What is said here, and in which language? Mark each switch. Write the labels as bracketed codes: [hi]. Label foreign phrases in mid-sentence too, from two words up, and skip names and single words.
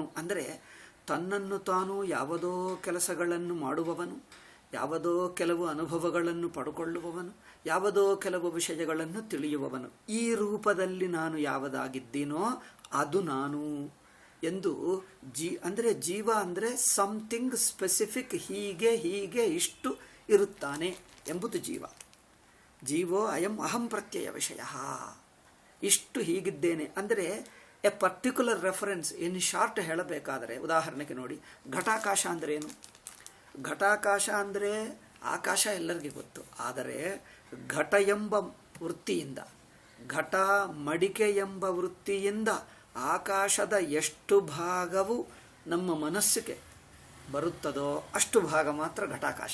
[kn] ಅಂದರೆ ತನ್ನನ್ನು ತಾನು ಯಾವುದೋ ಕೆಲಸಗಳನ್ನು ಮಾಡುವವನು, ಯಾವುದೋ ಕೆಲವು ಅನುಭವಗಳನ್ನು ಪಡ್ಕೊಳ್ಳುವವನು, ಯಾವುದೋ ಕೆಲವು ವಿಷಯಗಳನ್ನು ತಿಳಿಯುವವನು. ಈ ರೂಪದಲ್ಲಿ ನಾನು ಯಾವುದಾಗಿದ್ದೀನೋ ಅದು ನಾನು ಎಂದು ಅಂದರೆ ಜೀವ ಅಂದರೆ [en] something specific, [kn] ಹೀಗೆ ಹೀಗೆ ಇಷ್ಟು ಇರುತ್ತಾನೆ ಎಂಬುದು ಜೀವ. [sa] ಜೀವೋ ಅಯಂ ಅಹಂ ಪ್ರತ್ಯಯ ವಿಷಯ, [kn] ಇಷ್ಟು ಹೀಗಿದ್ದೇನೆ ಅಂದರೆ [en] a particular reference. in short [kn] ಹೇಳಬೇಕಾದರೆ ಉದಾಹರಣೆಗೆ ನೋಡಿ, ಘಟಾಕಾಶ ಅಂದರೆ ಏನು? ಘಟಾಕಾಶ ಅಂದರೆ ಆಕಾಶ ಎಲ್ಲರಿಗೂ ಗೊತ್ತು. ಆದರೆ ಘಟ ಎಂಬ ವೃತ್ತಿಯಿಂದ, ಘಟ ಮಡಿಕೆ ಎಂಬ ವೃತ್ತಿಯಿಂದ ಆಕಾಶದ ಎಷ್ಟು ಭಾಗವು ನಮ್ಮ ಮನಸ್ಸಿಗೆ ಬರುತ್ತದೋ ಅಷ್ಟು ಭಾಗ ಮಾತ್ರ ಘಟಾಕಾಶ.